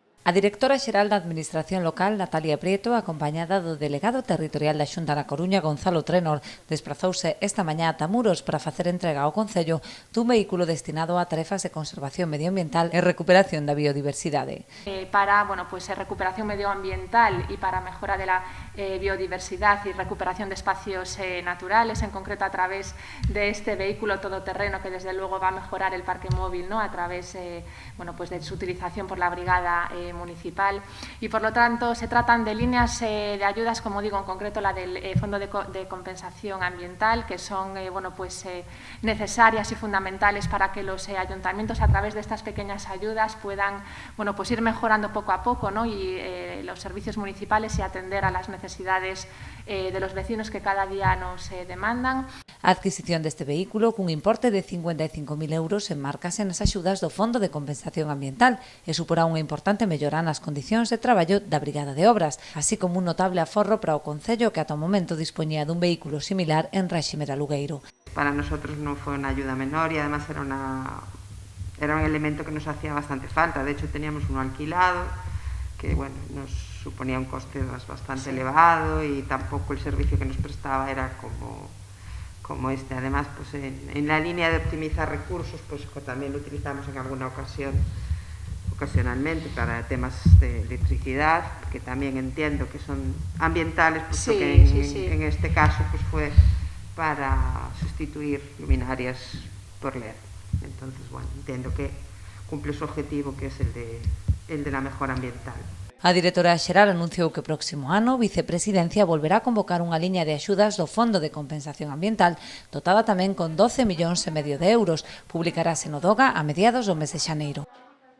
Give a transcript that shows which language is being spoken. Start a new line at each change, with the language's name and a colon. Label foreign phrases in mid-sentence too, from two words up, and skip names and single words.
Galician: A directora xeral da Administración Local, Natalia Prieto, acompañada do delegado territorial da Xunta na Coruña, Gonzalo Trenor, desprazouse esta mañá ata Muros para facer entrega ao Concello dun vehículo destinado a tarefas de conservación medioambiental e recuperación da biodiversidade.
Spanish: Para recuperación medioambiental y para mejora de la biodiversidad y recuperación de espacios naturales, en concreto a través de este vehículo todoterreno que desde luego va a mejorar el parque móvil, ¿no? A través de su utilización por la brigada municipal, y por lo tanto se tratan de líneas de ayudas, como digo, en concreto la del Fondo de Compensación Ambiental, que son necesarias y fundamentales para que los ayuntamientos a través de estas pequeñas ayudas puedan ir mejorando poco a poco, ¿no? Y los servicios municipales y atender a las necesidades de los vecinos que cada día nos demandan.
Galician: A adquisición deste vehículo cun importe de 55.000 euros enmárcase nas axudas do Fondo de Compensación Ambiental e suporá unha importante mellora nas condicións de traballo da Brigada de Obras, así como un notable aforro para o Concello que ata o momento dispoñía dun vehículo similar en réxime de alugueiro.
Spanish: Para nosotros
Galician: non foi unha
Spanish: ayuda menor e además era un elemento que nos hacía bastante falta. De hecho teníamos uno alquilado que nos suponía un coste bastante elevado y tampoco el servicio que nos prestaba era como este. Además, en la línea de optimizar recursos, también lo utilizamos en alguna ocasión, ocasionalmente, para temas de electricidad, que también entiendo que son ambientales, puesto que en este caso fue para sustituir luminarias por LED. Entonces, entiendo que cumple su objetivo, que es el de la mejora ambiental.
Galician: A directora xeral anunciou que o próximo ano a Vicepresidencia volverá a convocar unha liña de axudas do Fondo de Compensación Ambiental, dotada tamén con 12,5 millóns de euros. Publicarase no DOGA a mediados do mes de xaneiro.